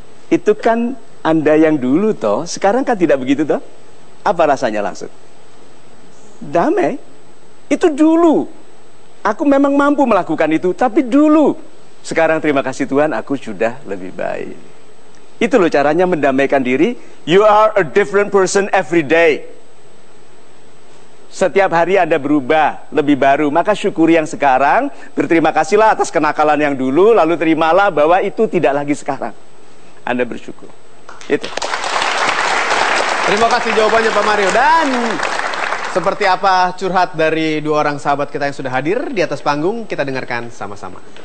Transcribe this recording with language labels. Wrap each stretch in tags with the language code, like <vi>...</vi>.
<id>Itu kan Anda yang dulu toh, sekarang kan tidak begitu toh? Apa rasanya langsung? Damai. Itu dulu. Aku memang mampu melakukan itu, tapi dulu. Sekarang terima kasih Tuhan, aku sudah lebih baik. Itu loh caranya mendamaikan diri.</id> <en>You are a different person every day.</en> <id>Setiap hari Anda berubah, lebih baru. Maka syukuri yang sekarang, berterima kasihlah atas kenakalan yang dulu, lalu terimalah bahwa itu tidak lagi sekarang. Anda bersyukur. Itu. Terima kasih jawabannya Pak Mario. Dan seperti apa curhat dari dua orang sahabat kita yang sudah hadir di atas panggung, kita dengarkan sama-sama.</id>